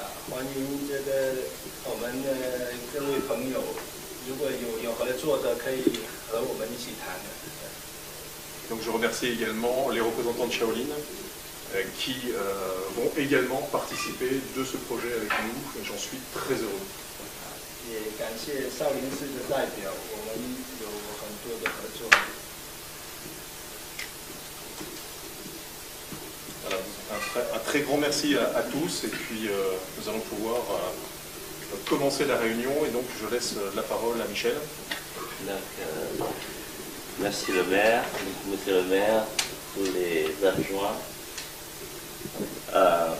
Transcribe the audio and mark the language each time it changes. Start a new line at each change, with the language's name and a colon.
Chinese: 欢迎这个我们各位朋友，如果有合作的，可以和我们一起谈的。
French: Donc je remercie également les représentants de Shaolin qui vont également participer de ce projet avec nous et j'en suis très heureux.
Chinese: 也感谢少林寺的代表，我们有很多的合作。
French: Voilà, un très grand merci à tous et puis nous allons pouvoir commencer la réunion et donc je laisse la parole à Michel. Donc, merci le maire, monsieur le maire, tous les adjoints.